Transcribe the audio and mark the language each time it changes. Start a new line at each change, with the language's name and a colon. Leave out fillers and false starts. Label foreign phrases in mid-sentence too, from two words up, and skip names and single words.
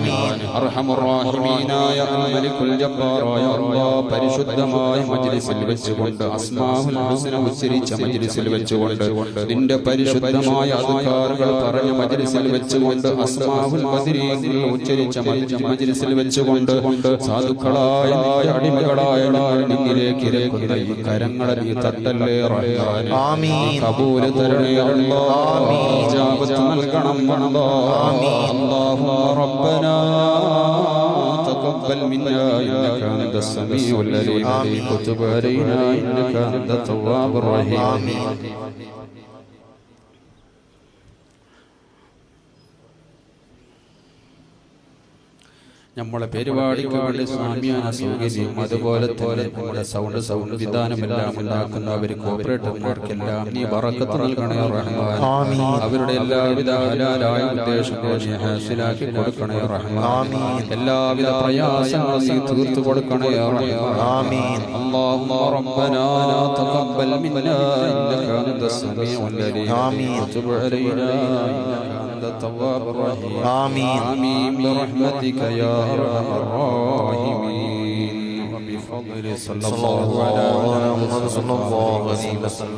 Arabic: أرحم الراحمين الملك الجبار
Malayalam: അല്ലാഹ്, പരിശുദ്ധമായ മജ്ലിസിൽ വെച്ചുകൊണ്ട്
Arabic: الأسماء الحسنى
Malayalam: ഉച്ചരിച്ച മജ്ലിസിൽ വെച്ചുകൊണ്ട് നിന്റെ പരിശുദ്ധമായ അദ്കാറുകൾ പറഞ്ഞ മജ്ലിസിൽ വെച്ചുകൊണ്ട് അസ്മാഉൽ ബദരീങ്ങൾ ഉച്ചരിച്ച മജ്ലിസിൽ വെച്ചുകൊണ്ട് സാധുക്കളായ അടിമകളായ നിന്നിലേക്ക് ഇരക്കുന്ന ഈ കരങ്ങളെ നീ തട്ടല്ലേ റഹ്മാൻ. ആമീൻ. കബൂൽ തരണേ അല്ലാഹ്. ഇജാബത്ത് നൽകണം അല്ലാഹ്.
Arabic: اللهم ربنا تقبل منا إنك أنت السميع العليم وتب علينا إنك أنت التواب الرحيم
Malayalam: നമ്മളെ പരിപാടിക്ക് വേണ്ടി സാമ്യാന സൗകര്യം അതുപോലെ തന്നെ നമ്മുടെ സൗണ്ട് സംവിധാനമെല്ലാം ഉണ്ടാക്കുന്നവർ കോർപ്പറേറ്റർമാർക്കെല്ലാം നീ ബറക്കത്ത് നൽകണേ റഹ്മാൻ. അവരുടെ എല്ലാവിധ ഹലാലായ ഉദ്ദേശങ്ങളും നീ ഹാസിലാക്കി കൊടുക്കണേ റഹ്മാൻ. എല്ലാവിധ പ്രയാസങ്ങളും നീ തീർത്തു കൊടുക്കണേ റഹ്മാൻ.
Arabic: اللهم ربنا تقبل منا إنك أنت السميع العليم وتب علينا إنك أنت التواب الرحيم آمين برحمتك يا أرحم الراحمين وبفضل صلى الله على محمد صلى الله عليه وسلم